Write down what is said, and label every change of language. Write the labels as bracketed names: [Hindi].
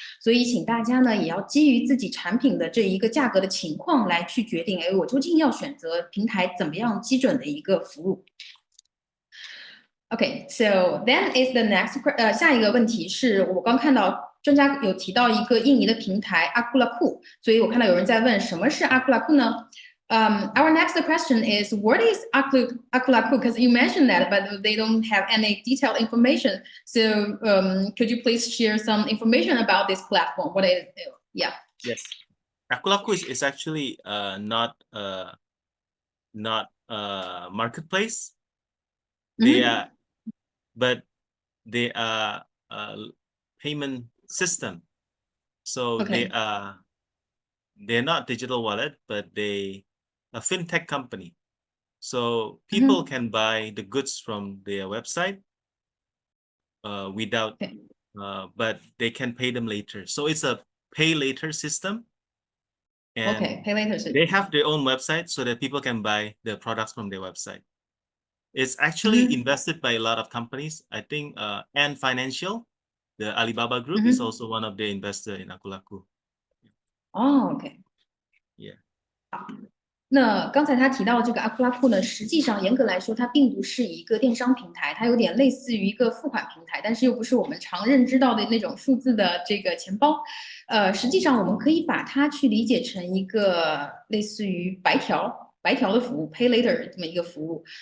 [Chinese] 所以请大家呢也要基于自己产品的这一个价格的情况来去决定，我究竟要选择平台怎么样基准的一个服务。 [English] Okay, so then is the next [Chinese] 下一个问题是我刚看到专家有提到一个印尼的平台 Akulaku， 所以我看到有人在问什么是 Akulaku 呢？ [English] Our next question is, what is Akulaku? Because you mentioned that, but they don't have any detailed information. So, could you please share some information about this platform? What is it? Yeah. Yes, Akulaku is actually not marketplace. They are, but they are a payment system. So they're not digital wallet, but they a fintech company. So people can buy the goods from their website without, but they can pay them later. So it's a pay later system. And pay later system. They have their own website so that people can buy the products from their website. It's actually invested by a lot of companies. I think Ant Financial, the Alibaba Group, is also one of the investors in Akulaku. Yeah. [Chinese] 那刚才他提到这个阿库拉库呢，实际上严格来说，它并不是一个电商平台，它有点类似于一个付款平台，但是又不是我们常认知到的那种数字的这个钱包。实际上我们可以把它去理解成一个类似于白条的服务 ，Pay Later 这么一个服务。